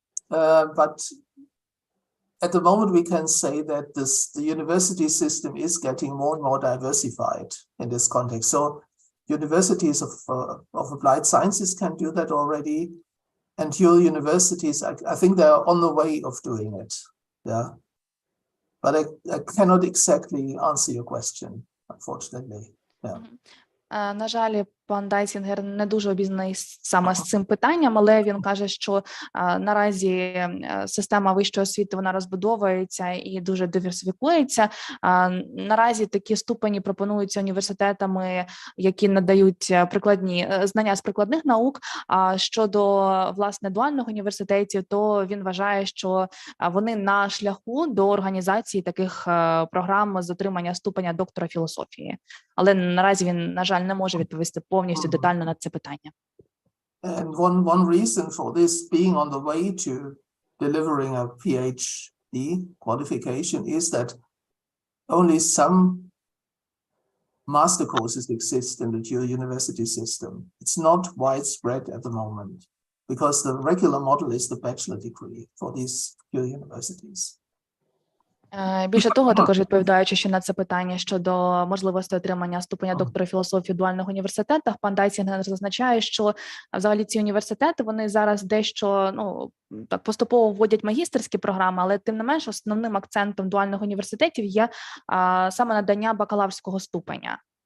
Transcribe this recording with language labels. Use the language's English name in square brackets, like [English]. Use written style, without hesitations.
[English] But at the moment, we can say that the university system is getting more and more diversified in this context. So universities of applied sciences can do that already. And dual universities, I think they're on the way of doing it. Yeah. But I cannot exactly answer your question, unfortunately. Yeah. [Ukrainian] На жаль, пан Дайсінгер не дуже обізнаний саме з цим питанням, але він каже, що наразі система вищої освіти, вона розбудовується і дуже диверсифікується. Наразі такі ступені пропонуються університетами, які надають прикладні знання з прикладних наук. А щодо, власне, дуальних університетів, то він вважає, що вони на шляху до організації таких програм з отримання ступеня доктора філософії. Але наразі він, на жаль, не може відповісти повністю детально на це питання. [English] And one reason for this being on the way to delivering a PhD qualification is that only some master courses exist in the dual university system. It's not widespread at the moment because the regular model is the bachelor degree for these dual universities. [Ukrainian] Більше того, також відповідаючи ще на це питання щодо можливості отримання ступеня доктора філософії в дуальних університетах, пан Дайсінгер зазначає, що взагалі ці університети, вони зараз дещо, так поступово вводять магістерські програми, але тим не менш основним акцентом дуальних університетів є саме надання бакалаврського ступеня.